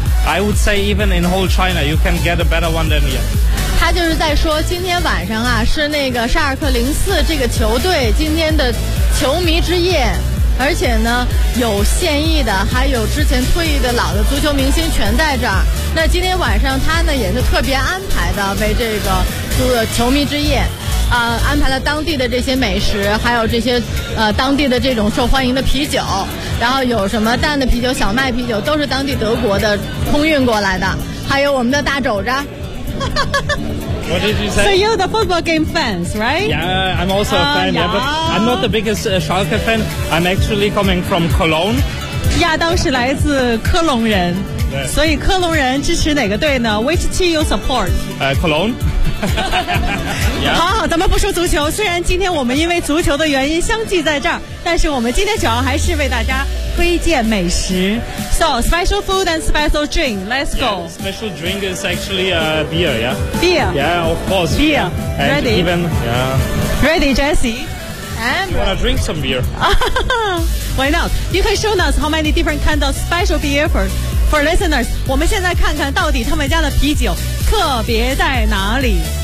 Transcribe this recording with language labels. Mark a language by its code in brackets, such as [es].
[en] I would say even in whole China, you can get a better one than here. [zh] 他就是在说今天晚上啊，是那个沙尔克04这个球队今天的球迷之夜，而且呢有现役的还有之前退役的老的足球明星全在这儿。那今天晚上他呢也是特别安排的，为这个球迷之夜安排了当地的这些美食，还有这些当地的这种受欢迎的啤酒，然后有什么淡的啤酒、小麦啤酒，都是当地德国的空运过来的，还有我们的大肘子。 [en] What did you say? So you're the football game fans, right? Yeah, I'm also a fan. Yeah, but I'm not the biggest Schalke fan. I'm actually coming from Cologne. [zh] 亚当是来自科隆人，所以科隆人支持哪个队呢？ [en] Which team you support? Cologne. [zh] 好好，咱们不说足球，虽然今天我们因为足球的原因相聚在这儿，但是我们今天主要还是为大家推荐美食。 [en] So special food and special drink, let's go. Yeah, special drink is actually beer. Yeah, beer. Yeah, of course. Beer, yeah. Ready? Even, yeah. Ready, Jessie? And you wanna drink some beer? Why not? You can show us how many different kinds of special beer for listeners. [zh] 我们现在看看到底他们家的啤酒特别在哪里。